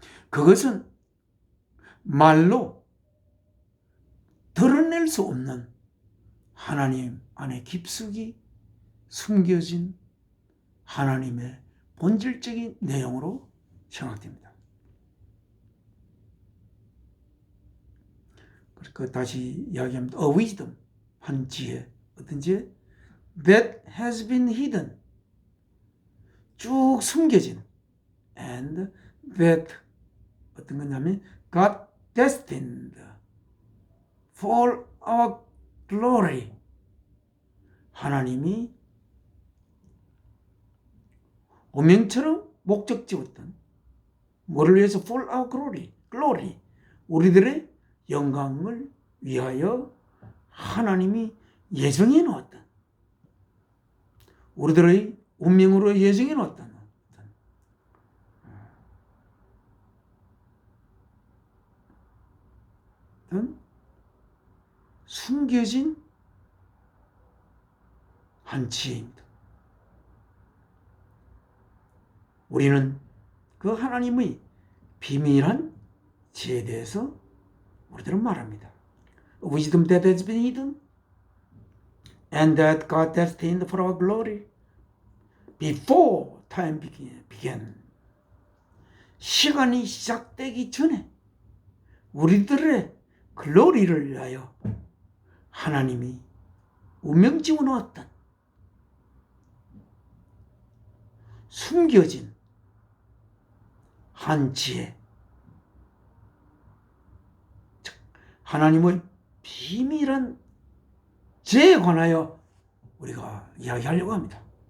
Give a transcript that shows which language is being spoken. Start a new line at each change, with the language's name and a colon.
Korean: 그것은 말로 드러낼 수 없는 하나님 안에 깊숙이 숨겨진 하나님의 본질적인 내용으로 생각됩니다. 그러니까 다시 이야기합니다.
English: A wisdom,
Korean: 한 지혜, 어떤 지혜?
English: That has been hidden,
Korean: 쭉 숨겨진,
English: and that
Korean: 어떤 거냐면
English: God destined for our glory.
Korean: 하나님이 운명처럼 목적 지었던 뭐를 위해서?
English: for our glory.
Korean: 우리들의 영광을 위하여 하나님이 예정해 놓았던, 우리들의 운명으로 예정해 놓았던 숨겨진 한 지혜입니다. 우리는 그 하나님의 비밀한 지혜에 대해서 우리들은 말합니다.
English: Wisdom that has been hidden and that God destined for our glory before time began.
Korean: 시간이 시작되기 전에 우리들의 글로리를 위하여 하나님이 운명 지어놓았던 숨겨진 한 지혜, 즉 하나님의 비밀한 지혜에 관하여 우리가 이야기하려고 합니다.